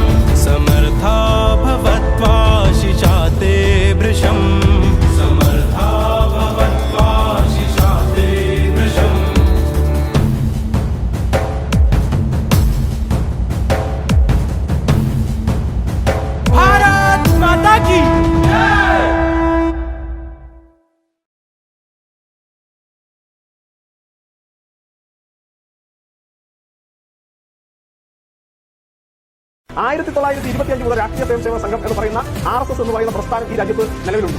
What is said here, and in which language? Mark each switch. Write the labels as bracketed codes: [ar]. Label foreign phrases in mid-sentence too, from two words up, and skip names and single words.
[sa] समर्था भवत्वाशिषा ते भृशम्, समर्था भवत्वाशिषा ते भृशम्। [hi] भारत माता की जय। [ml] ആയിരത്തി 1925 മുതൽ രാഷ്ട്രീയ സ്വയംസേവക സംഘം എന്ന് പറയുന്ന RSS എന്ന് പറയുന്ന പ്രസ്ഥാനം ഈ രാജ്യത്ത് നിലവിലുണ്ട്.